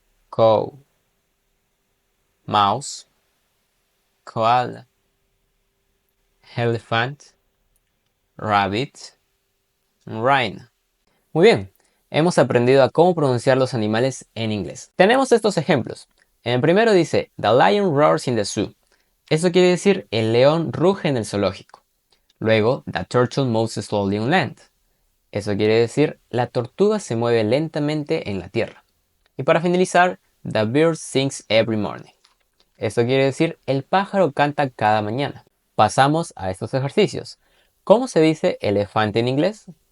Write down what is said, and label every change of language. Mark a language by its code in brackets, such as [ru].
[en] cow, mouse, koala, elephant, rabbit, rhino. [es] Muy bien, hemos aprendido a cómo pronunciar los animales en inglés. Tenemos estos ejemplos. En el primero dice, [en] The lion roars in the zoo. [es] Eso quiere decir, el león ruge en el zoológico. Luego, [en] The turtle moves slowly on land. [es] Eso quiere decir, la tortuga se mueve lentamente en la tierra. Y para finalizar, [en] The bird sings every morning. [es] Eso quiere decir, el pájaro canta cada mañana. Pasamos a estos ejercicios. ¿Cómo se dice elefante en inglés?